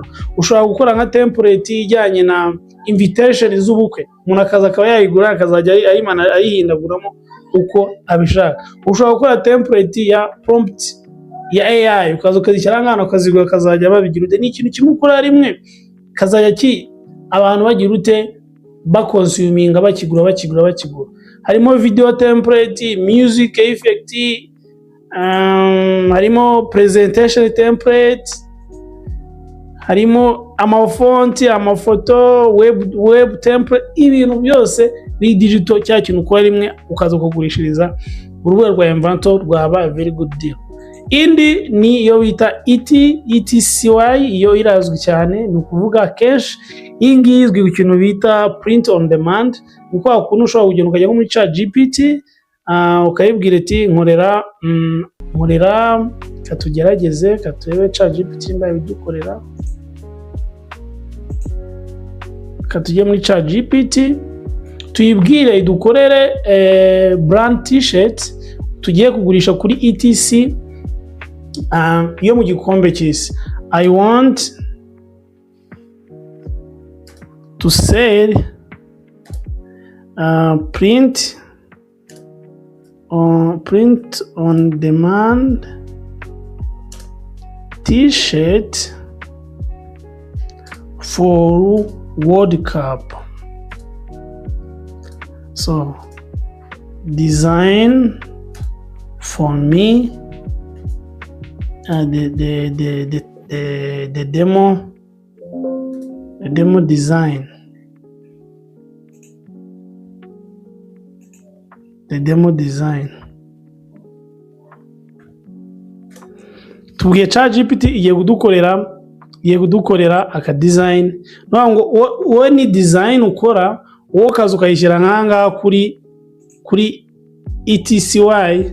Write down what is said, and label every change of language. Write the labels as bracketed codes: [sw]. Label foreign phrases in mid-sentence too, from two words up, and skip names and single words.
[rw] Ushobora gukora nka template ijyanye na invitation z'ubukwe, umuntu akaza akaba yayigura akazajya ayihindaguramo uko abishaka. Ushobora gukora template ya prompt ya AI ukaza ukazishyira nk'ahantu ukazigura kazajya babigira ute, ni ikintu kimwe ukora rimwe kazajya abantu bagira ute bakonsuminga bakigura. [en] Harimo video template, music effect, harimo presentation template, [rw] harimo amafonti, amafoto, [en] web template, [rw] ibintu byose ni digital. Cya kintu ukora rimwe ukaza ukagurishiriza urubuga rwa Inventor rwaba [en] very good deal. [rw] Indi ni iyo bita ETCY, iyo irazwi cyane, ni ukuvuga cash. Iyi ngiyi izwi ku kintu bita [en] print on demand, [rw] ni kwa kuntu ushobora kugenda ukajya muri ChatGPT ukayibwira ati nkorera katugerageze katurebe ChatGPT mbaye bidukorera. Katujye muri ChatGPT tuyibwire idukorere [en] brand t-shirt [rw] tugiye kugurisha kuri ETC yo mu gikombe cy'isi. [en] I want to sell print on demand t-shirt for World Cup. So design for me the demo design. [rw] Tubwiye ChatGPT igiye kudukorera aka design. Ngo wowe ni design ukora, wowe kaza ukayishyira nk'ahangaha kuri ETCY.